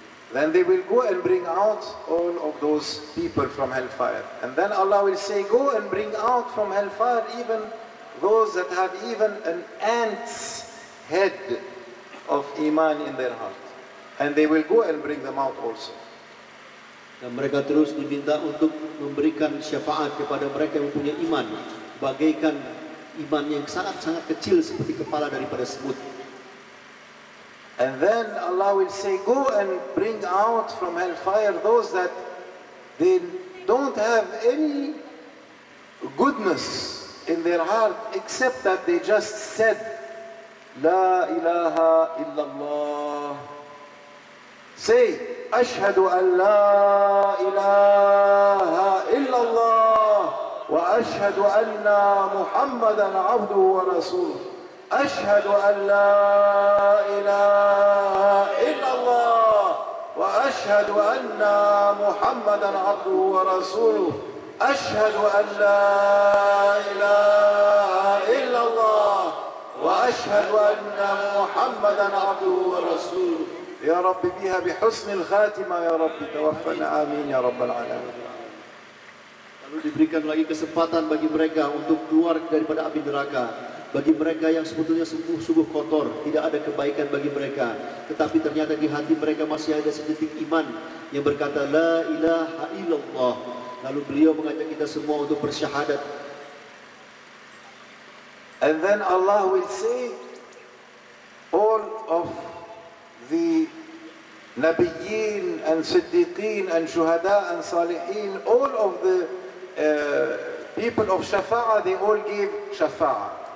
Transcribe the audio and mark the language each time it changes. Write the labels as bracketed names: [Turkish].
[English] Then they will go and bring out all of those people from hellfire. And then Allah will say, go and bring out from hellfire even those that have even an ant's head of iman in their heart. And they will go and bring them out also. [Indonesian] Dan mereka terus diminta untuk memberikan syafaat kepada mereka yang mempunyai iman, bagaikan iman yang sangat-sangat kecil seperti kepala daripada semut. [English] And then Allah will say, go and bring out from hellfire those that they don't have any goodness in their heart except that they just said, [Arabic] La ilaha illallah. [English] Say, [Arabic] Ashhadu an la ilaha illallah wa ashhadu anna Muhammadan abduhu wa rasuluh. أشهد أن لا إله إلا الله وأشهد أن محمدا عبده ورسوله أشهد أن لا إله إلا الله وأشهد أن محمدا عبده ورسوله يا رب بها بحسن الخاتمة يا رب توفنا آمين يا رب العالمين. [Indonesian] Lalu diberikan lagi kesempatan bagi mereka untuk keluar daripada api neraka. Bagi mereka yang sebetulnya sungguh-sungguh kotor, tidak ada kebaikan bagi mereka, tetapi ternyata di hati mereka masih ada sedetik iman yang berkata [Arabic] La ilaha illallah. [Indonesian] Lalu beliau mengajak kita semua untuk bersyahadat. [English] And then Allah will say, all of the Nabiyyin and Siddiqeen and Shuhada and Salihin, all of the people of Shafa'ah, they all give Shafa'ah.